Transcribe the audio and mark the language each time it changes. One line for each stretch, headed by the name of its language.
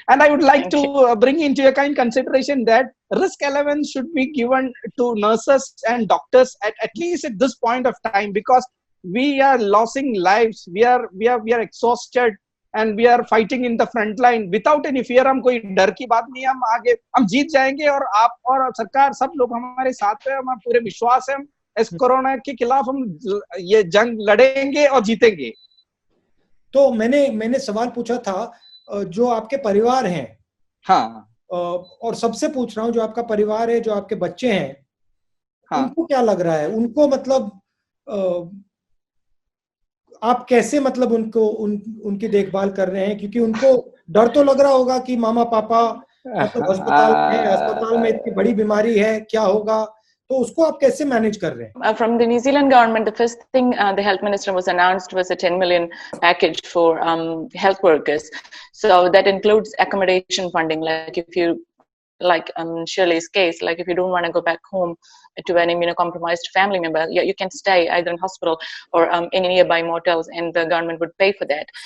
English: And I would like to bring into your kind consideration that risk allowance should be given to nurses and doctors at least at this point of time, because we are losing lives. We are exhausted and we are fighting in the front line without any fear.
Hindi: हम कोई डर की बात नहीं है. हम आगे हम जीत जाएंगे और आप और सरकार सब लोग हमारे साथ हैं. हमारा पूरे विश्वास है इस कोरोना के खिलाफ हम ये जंग लड़ेंगे और जीतेंगे. तो मैंने सवाल पूछा था जो आपके परिवार हैं, और सबसे पूछ रहा हूँ जो आपका परिवार है, जो आपके बच्चे हैं, उनको क्या लग रहा है? उनको मतलब आप कैसे मतलब उनकी देखभाल कर रहे हैं? क्योंकि उनको डर तो लग रहा होगा कि मामा पापा मतलब अस्पताल में इतनी बड़ी बीमारी है, क्या होगा? तो उसको आप कैसे मैनेज कर रहे हैं?
English: From the New Zealand government, the first thing the health minister was announced was a 10 million package for health workers. So that includes accommodation funding. Like if you, like Shirley's case, like if you don't want to go back home to an immunocompromised family member, you can stay either in hospital or in nearby motels, and the government would pay for that.